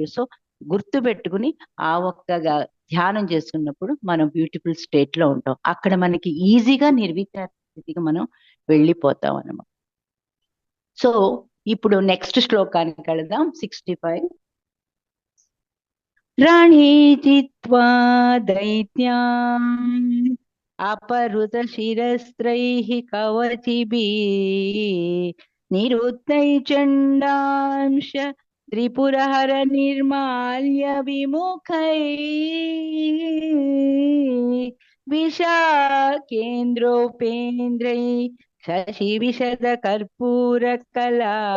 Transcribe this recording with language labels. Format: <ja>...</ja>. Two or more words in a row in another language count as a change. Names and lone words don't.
<te>సో గుర్తు పెట్టుకుని ఆ ఒక్క ధ్యానం చేసుకున్నప్పుడు మనం</te> <en>beautiful state</en> <te>లో ఉంటాం, అక్కడ మనకి ఈజీగా నిర్విచార స్థితికి మనం వెళ్ళిపోతాం అన్నమాట. సో ఇప్పుడు నెక్స్ట్ శ్లోకానికి వెళదాం, 65.</te> <sa>రాణీ జిత్వా దైత్యాం अपहृत शिरस्त्रैः कवचिभिः निरुद्धै चण्डांश त्रिपुरहर निर्माल्य विमुखैः विशाखेन्द्रोपेन्द्रैः शशिविशद कर्पूरकला</sa>